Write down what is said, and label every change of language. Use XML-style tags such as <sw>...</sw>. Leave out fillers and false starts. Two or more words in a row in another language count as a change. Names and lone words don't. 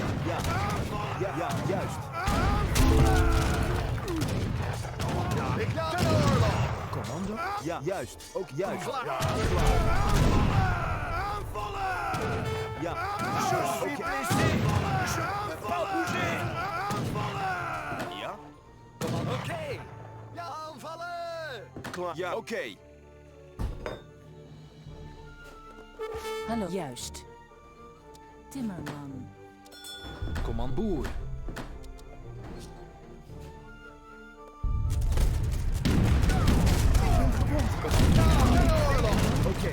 <nl>Ja, juist. Ten oorlog! Commando? Ja, juist. Ook juist. Klaar! Aanvallen! Ja.</nl> <fr>Je suis blessé! Je peux pas bouger!</fr> <nl>Ja. Oké! Ja, aanvallen! Klaar. Ja, oké. Hallo. Juist. Timmerman. Commandboer. Oké.</nl>